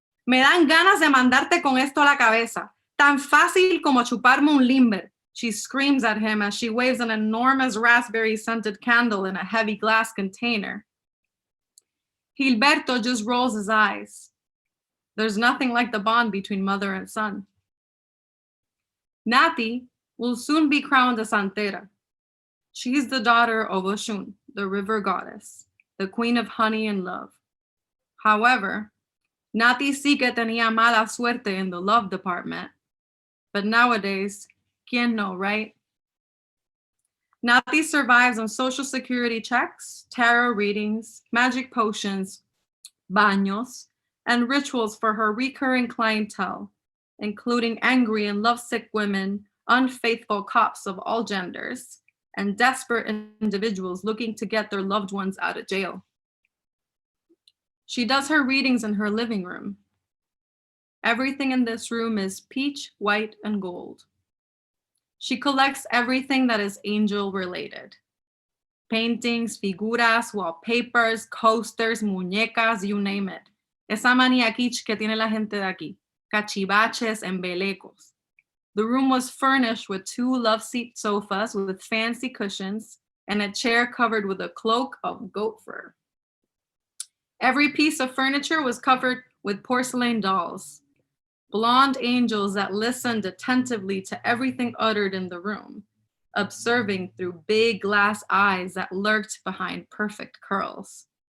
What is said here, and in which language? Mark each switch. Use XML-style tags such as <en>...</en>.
<es>Me dan ganas de mandarte con esto a la cabeza. Tan fácil como chuparme un limber.</es> <en>She screams at him as she waves an enormous raspberry-scented candle in a heavy glass container. Gilberto just rolls his eyes. There's nothing like the bond between mother and son. Naty will soon be crowned a santera. She's the daughter of Oshun, the river goddess, the queen of honey and love. However, Naty sí que tenía mala suerte in the love department. But nowadays, ¿quién no, right? Naty survives on social security checks, tarot readings, magic potions, baños, and rituals for her recurring clientele, including angry and lovesick women, unfaithful cops of all genders, and desperate individuals looking to get their loved ones out of jail. She does her readings in her living room. Everything in this room is peach, white, and gold. She collects everything that is angel related. Paintings, figuras, wallpapers, coasters, muñecas, you name it.</en> <es>Esa manía kitsch que tiene la gente de aquí. Cachivaches and belecos.</es> <en>The room was furnished with 2 love-seat sofas with fancy cushions and a chair covered with a cloak of goat fur. Every piece of furniture was covered with porcelain dolls, blonde angels that listened attentively to everything uttered in the room, observing through big glass eyes that lurked behind perfect curls.</en>